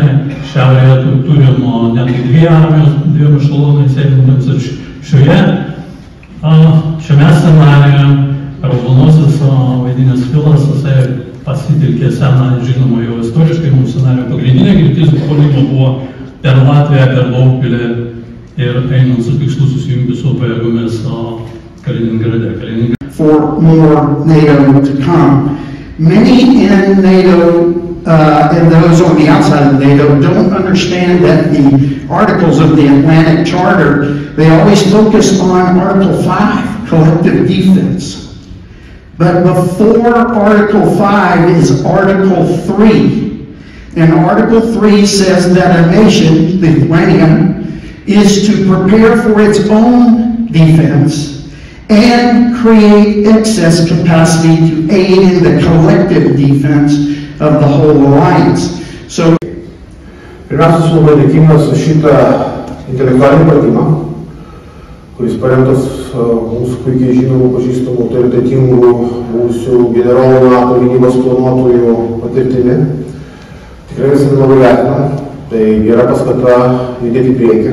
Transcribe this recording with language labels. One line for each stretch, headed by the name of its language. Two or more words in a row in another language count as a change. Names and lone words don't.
Lithuanian: Šiaurėje turim netgi 2 armijos, 2 ešelonai sėdintis ir šiame scenarijoje raudonasis vaidinės filas, jisai pasitelkė seną, žinoma, jau istoriškai mūsų scenarijų pagrindinė kryptis puolimo buvo per Latviją, per Daugpilį ir einant su tikslu susijungti su pajėgomis Kaliningrade.
English: For more NATO to come. Many in NATO and those on the outside of NATO don't understand that the articles of the Atlantic Charter, they always focus on Article 5, collective defense. But before Article 5 is Article 3. And Article 3 says that a nation, Lithuania, is to prepare for its own defense and create excess capacity to aid in the collective defense of the whole alliance. So,
Lithuanian: pirmiausia, esu labai dėkingas už šitą intelektualinį pratimą, kuris paremtas mūsų puikiai žinomų, pažįstamų, autoritetingų mūsų generolų NATO gynybos planuotojų patirtimi. Tikrai visi labai vertinam, tai gera paskata judėti į priekį.